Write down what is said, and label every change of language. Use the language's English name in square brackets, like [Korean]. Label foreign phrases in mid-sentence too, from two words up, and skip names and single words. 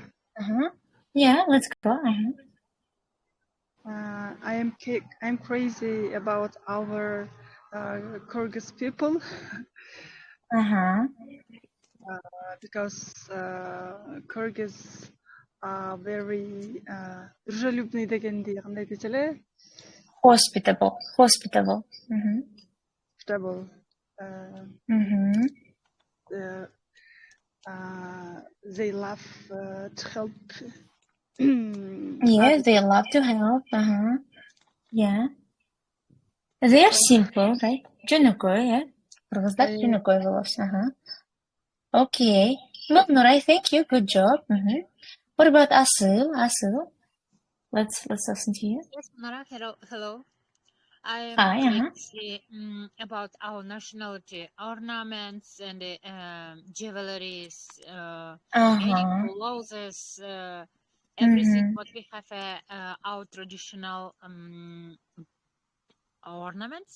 [English] Yeah, let's go. I'm crazy about our Kyrgyz people. Because Kyrgyz are very дружелюбный [Kyrgyz] дегенде кандай десе эле? [English] Hospitable. Hospitable. They love to help. Yes, they love to help. Yeah. They are simple, right? [Kyrgyz] Жөнөкөй, yeah. Кыргыздар жөнөкөй болобуз. [English] Okay. Look, Nuray, thank you. Good job. What about Asıl? Asıl? Let's listen to you. Yes, Nora, hello. I Hi, am crazy about our nationality, ornaments and jewelries, any clothes, everything what we have our traditional ornaments.